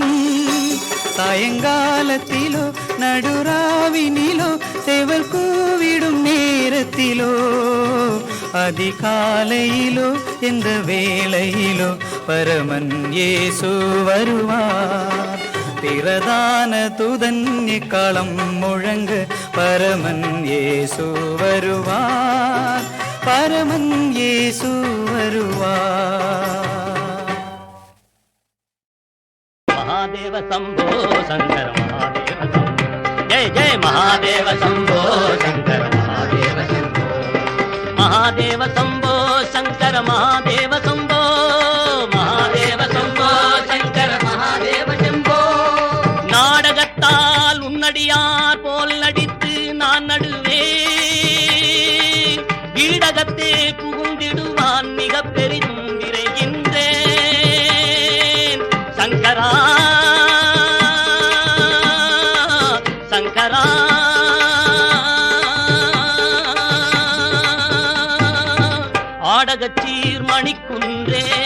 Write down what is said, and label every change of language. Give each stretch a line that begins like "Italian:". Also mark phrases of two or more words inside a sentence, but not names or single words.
Tamil: சாயங்காலத்திலோ நடுராவினிலோ செவர் கூவிடும் நேரத்திலோ அதிகாலையிலோ எந்த வேளையிலோ பரமன் இயேசு வருவார். பிரதான துதன்யக்காலம் முழங்கு பரமன் இயேசு வருவார், பரமன் இயேசு வருவார்.
Hindi: महादेव शंभो शंकर महादेव शंभो, जय जय महादेव शंभो शंकर महादेव शंभो, महादेव शंभो शंकर महादेव शंभो, महादेव शंभो शंकर महादेव शंभो.
Tamil: நாடகத்தால் உன்னடியார் போல் நடித்து நான் நடுவேன், வீடகத்தே புகுந்திடுவான் மிக பெரிதும் விரைகின்றேன். சங்கரா சங்கரா ஆடகச்சீர் மணிக்குன்றே,